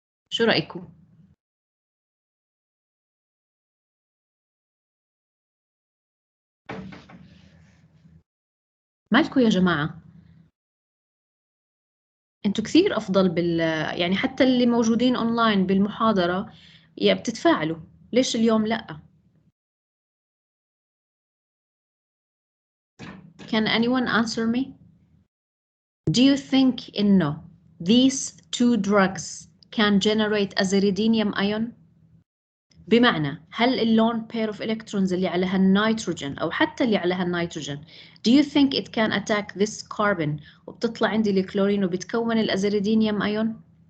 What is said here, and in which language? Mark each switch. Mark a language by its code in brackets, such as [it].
[ar] شو رأيكم؟ مالكم يا جماعة؟ انتوا كثير أفضل يعني حتى اللي موجودين أونلاين بالمحاضرة بتتفاعلوا، ليش اليوم لأ؟ [en] Can anyone answer me? Do you think إنه these two drugs can generate aziridinium ion? [ar] بمعنى, هل اللون [en] pair of electrons [ar] اللي على هالنيتروجين أو حتى اللي على هالنيتروجين, [en] do you think it can attack this carbon [ar] وبتطلع عندي الكلورين وبتكون الأزيريدينيوم أيون؟